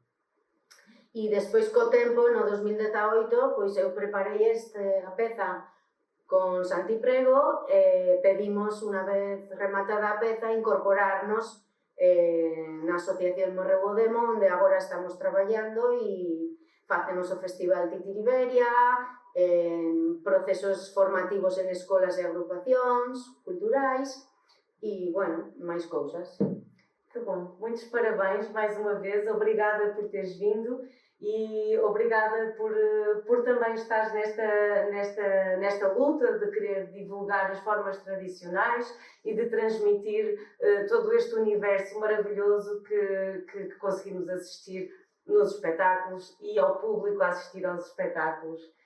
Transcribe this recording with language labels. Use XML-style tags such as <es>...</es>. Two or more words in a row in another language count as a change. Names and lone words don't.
<gl>E despois co tempo, no 2018, pois eu preparei a peza con Santi Prego e pedimos, unha vez rematada a peza, incorporarnos na Asociación Morreu o Demo, onde agora estamos traballando e facemos o Festival Titiriberia, procesos formativos en escolas e agrupacións culturais e, bueno, máis cousas.</gl> <pt>Que bom, muitos parabéns mais uma vez, obrigada por teres vindo e obrigada por também estares nesta luta de querer divulgar as formas tradicionais e de transmitir todo este universo maravilhoso que conseguimos assistir nos espetáculos e ao público a assistir aos espetáculos.</pt>